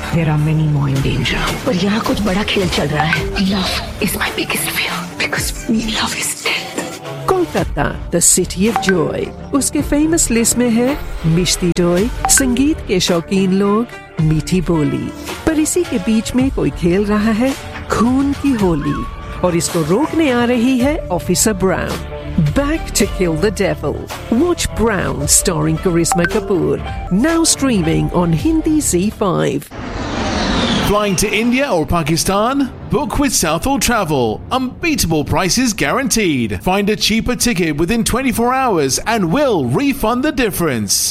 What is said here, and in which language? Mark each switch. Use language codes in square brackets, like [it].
[en] There are many more in danger. But yeah, [hi] kuch bada khel chal raha hai. [en] Love is my biggest fear because me love is dead. Kolkata, the city of joy. [hi] उसके [en] famous list [hi] में है मिष्टी दोई, संगीत के शौकीन लोग, मीठी बोली. पर इसी के बीच में कोई खेल रहा है खून की होली. और इसको रोकने आ रही है officer brown. [en] Back to Kill the Devil. Watch Brown starring Karisma Kapoor. Now streaming on Hindi Z5. Flying to India or Pakistan? Book with Southall Travel. Unbeatable prices guaranteed. Find a cheaper ticket within 24 hours and we'll refund the difference.